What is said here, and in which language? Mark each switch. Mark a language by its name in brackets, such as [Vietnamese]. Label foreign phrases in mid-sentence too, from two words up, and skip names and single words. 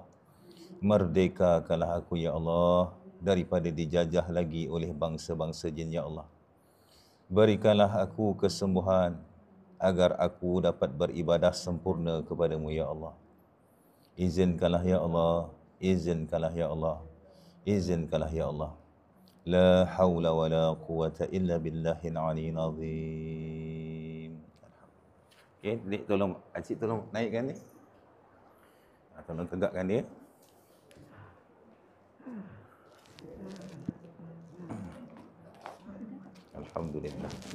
[Malay] Merdekakanlah aku ya Allah daripada dijajah lagi oleh bangsa-bangsa jin ya Allah. Berikanlah aku kesembuhan agar aku dapat beribadah sempurna kepadamu ya Allah. Izinkanlah ya Allah, izinkanlah ya Allah, izinkanlah ya Allah. [Arabic] لا حول ولا قوة إلا بالله العلي العظيم. [Malay] Okey, Dik tolong, Acik tolong naikkan ni. Tolong tegakkan dia. Alhamdulillah.